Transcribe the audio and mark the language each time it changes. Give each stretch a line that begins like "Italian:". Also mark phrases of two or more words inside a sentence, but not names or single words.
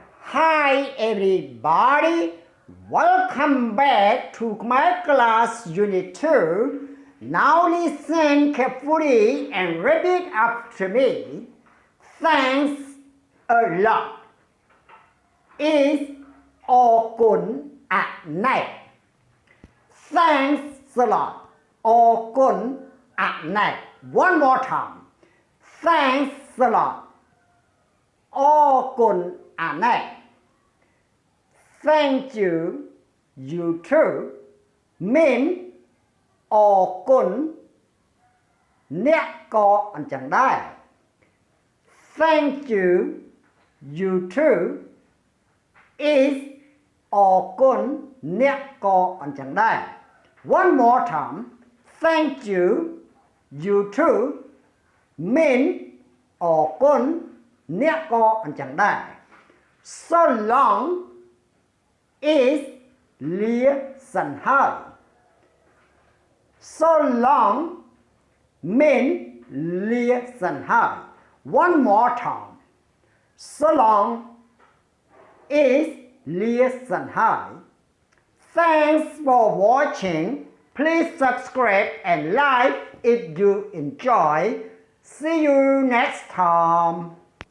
English: Hi everybody, welcome back to Khmer class unit 2. Now listen carefully and repeat after me. Thanks a lot is
Khmer: អរគុណអាណែក
English: Thanks a lot
Khmer: អរគុណអាណែក
English: One more time. Thanks a lot
Khmer: អរគុណអាណែក
English: Thank you, you too mean
Khmer: អរគុណអ្នកក៏អញ្ចឹងដែរ
English: Thank you, you too is
Khmer: អរគុណអ្នកក៏អញ្ចឹងដែរ
English: One more time. Thank you, you too mean
Khmer: អរគុណអ្នកក៏អញ្ចឹងដែរ
English: So long is
Khmer: លាសិនហើយ
English: So long mean
Khmer: លាសិនហើយ
English: One more time. So long is
Khmer: លាសិនហើយ
English: Thanks for watching. Please subscribe and like if you enjoy. See you next time.